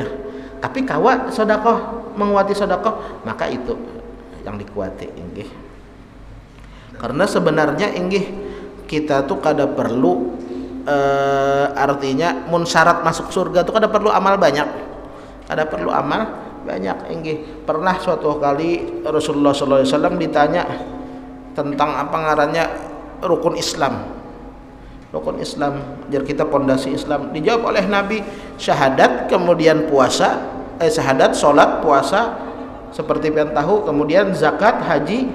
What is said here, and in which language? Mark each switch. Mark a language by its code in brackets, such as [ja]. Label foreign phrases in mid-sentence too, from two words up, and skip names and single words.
[bjn] Tapi kawa sedekah, menguati sedekah, maka itu yang dikuati inggih. Karena sebenarnya inggih kita tuh kada perlu artinya mun syarat masuk surga tuh kada perlu amal banyak. Kada perlu amal banyak inggih. [id] Pernah suatu kali Rasulullah [ar] صلى الله عليه وسلم [id] ditanya tentang apa ngarannya rukun Islam. [bjn] Rukun Islam, jar kita pondasi Islam. [id] Dijawab oleh Nabi, syahadat, kemudian puasa, syahadat, salat, puasa, seperti pian tahu, kemudian zakat, haji.